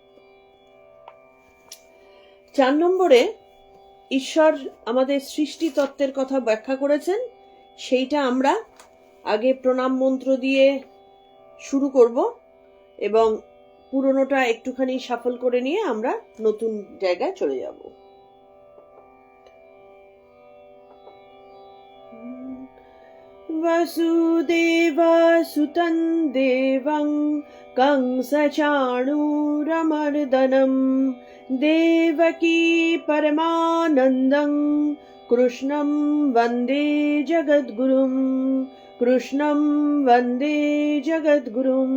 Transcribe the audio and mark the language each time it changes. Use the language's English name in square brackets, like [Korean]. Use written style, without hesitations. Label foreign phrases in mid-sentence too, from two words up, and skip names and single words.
[Bangla] 4 নম্বরে ঈশ্বর আমাদের সৃষ্টি তত্ত্বের কথা ব্যাখ্যা করেছেন। সেইটা আমরা আগে প্রণাম মন্ত্র দিয়ে শুরু করব এবং পুরনোটা একটুখানি শাফল করে নিয়ে আমরা নতুন জায়গায় চলে যাব। [Sanskrit] वसुदेवसुतं देवं कंसचाणूरमर्दनं देवकी परमानन्दं कृष्णं वन्दे जगद्गुरुं कृष्णं वन्दे जगद्गुरुम्।